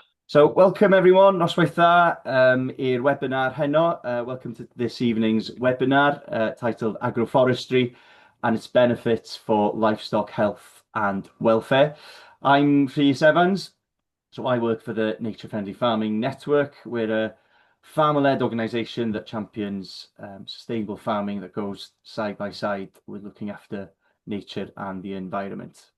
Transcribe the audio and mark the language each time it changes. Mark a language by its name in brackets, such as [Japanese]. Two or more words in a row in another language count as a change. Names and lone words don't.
[English] So welcome everyone, [Welsh] noswaith dda i'r webinar heno. [English] Welcome to this evening's webinar titled Agroforestry and its benefits for livestock health and welfare. I'm Rhys Evans, so I work for the Nature Friendly Farming Network. We're a farmer-led organisation that champions sustainable farming that goes side by side with looking after nature and the environment.